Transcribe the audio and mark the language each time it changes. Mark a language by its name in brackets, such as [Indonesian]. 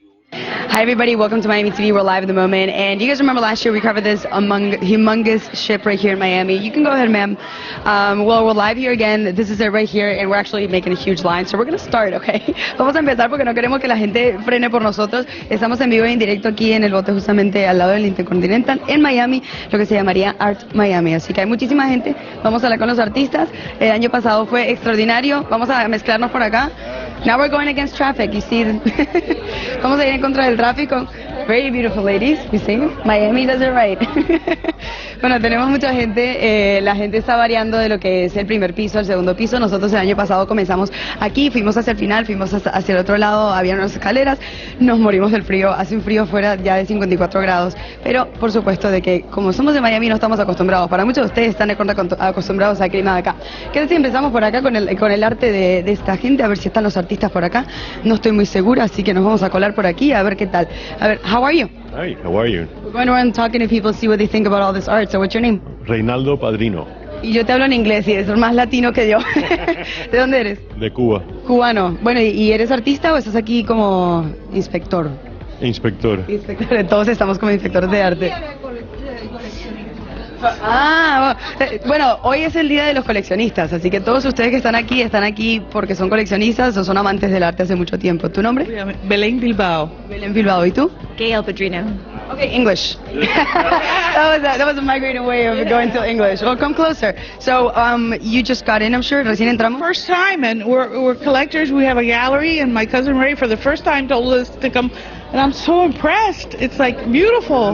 [English] Hi everybody, welcome to Miami TV. We're live at the moment, and you guys remember last year we covered this humongous ship right here in Miami. You can go ahead, ma'am. Well, we're live here again. This is it right here, and we're actually making a huge line, so we're going to start, okay? [Spanish] Vamos a empezar porque no queremos que la gente frene por nosotros. Estamos en vivo y en directo aquí en el bote justamente al lado del Intercontinental en Miami, lo que se llamaría Art Miami. Así que hay muchísima gente. Vamos a hablar con los artistas. El año pasado fue extraordinario. Vamos a mezclarnos por acá. [English] Now we're going against traffic, you see. [Spanish] Vamos a ir en contra del tráfico. [English] Very beautiful ladies, you see. Miami does it right. [Spanish] Bueno, tenemos mucha gente. La gente está variando de lo que es el primer piso al segundo piso. Nosotros el año pasado comenzamos aquí, fuimos hacia el final, fuimos hacia el otro lado, había unas escaleras, nos morimos del frío. Hace un frío fuera ya de 54 grados. Pero por supuesto de que como somos de Miami no estamos acostumbrados. Para muchos de ustedes están acostumbrados al clima de acá. ¿Qué tal si empezamos por acá con el arte de esta gente? A ver si están los artistas por acá. No estoy muy segura, así que nos vamos a colar por aquí a ver qué tal. A ver, [English] how are you? Hi, how are you? We're going around talking to people, see what they think about all this art. So what's your name? Reinaldo Padrino, [Spanish] Y yo te hablo en inglés y eres más latino que yo. ¿De dónde eres? de Cuba, Cubano. Bueno, ¿y eres artista o estás aquí como inspector? inspector. Inspector, todos estamos como inspectores de arte. Ah, bueno, hoy es el día de los coleccionistas, así que todos ustedes que están aquí porque son coleccionistas o son amantes del arte hace mucho tiempo. ¿Tu nombre? Belén Bilbao. Belén Bilbao. ¿Y tú? Gail Padrino. [English] Okay, English. that was a migrating way of going to English. Well, come closer. So, you just got in, I'm sure. [Spanish] Recién entramos. [English] First time, and we're collectors. We have a gallery, and my cousin Ray, for the first time, told us to come. And I'm so impressed. It's like beautiful.